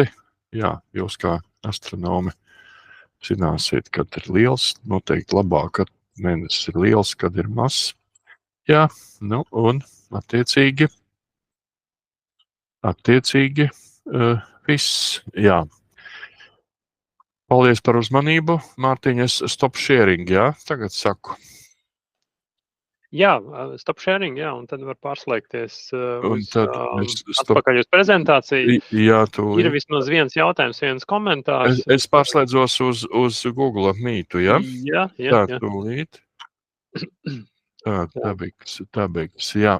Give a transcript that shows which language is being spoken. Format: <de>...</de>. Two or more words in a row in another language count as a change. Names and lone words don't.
<lv>Jā, jūs kā astronomi zināsiet, kad ir liels. Noteikti labāk, kad mēnesis ir liels, kad ir mazs. Jā, un attiecīgi viss. Jā. Paldies par uzmanību. Mārtiņ, es</lv> <en>stop sharing,</en> <lv>jā? Tagad saku. Jā,</lv> <en>stop sharing,</en> <lv>jā, un tad var pārslēgties atpakaļ uz prezentāciju. Jā, ir vismaz viens jautājums, viens komentārs. Es pārslēdzos uz Google Meetu, jā? Jā. Tūlīt. Tā beigas, jā.</lv>